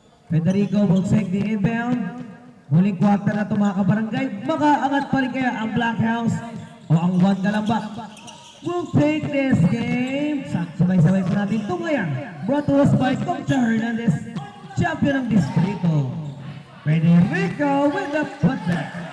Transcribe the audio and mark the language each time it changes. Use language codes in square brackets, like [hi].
[en] Federico will take the inbound. [tl] Huling kwarta na ito mga kabarangay. Makaangat pa rin kaya ang Black House o ang Juan Calamba. [en] We'll take this game. [tl] Sabay-sabay pa natin tunglayan. [en] Brought to us by Coach Hernandez, champion [tl] ng distrito. [en] Federico with the putback.